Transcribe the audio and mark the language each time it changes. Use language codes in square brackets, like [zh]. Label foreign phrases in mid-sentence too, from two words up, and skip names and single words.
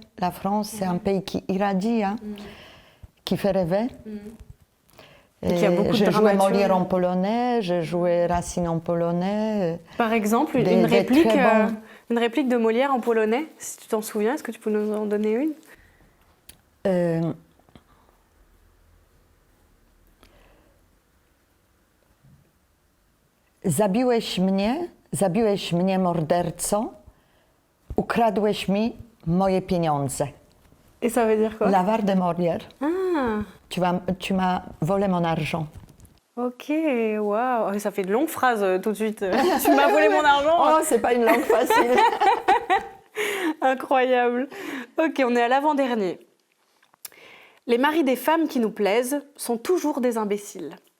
[fr] La France, c'est un pays qui irradie, hein, qui fait rêver. Et qu'il y a beaucoup de j'ai joué dramaturges. Molière en polonais, j'ai joué Racine en polonais. Par exemple, une réplique de Molière en polonais, si tu t'en souviens, est-ce que tu peux nous en donner une? [pl] Zabiłeś mnie morderco, ukradłeś mi moje pieniądze. [fr] Et ça veut dire quoi? L'avare de Molière. Ah, Tu m'as volé mon argent. ok, waouh, ça fait de longues phrases tout de suite. Tu m'as volé mon argent. Oh, c'est pas une langue facile. Incroyable. Ok, on est à l'avant-dernier. Les maris des femmes qui nous plaisent sont toujours des imbéciles.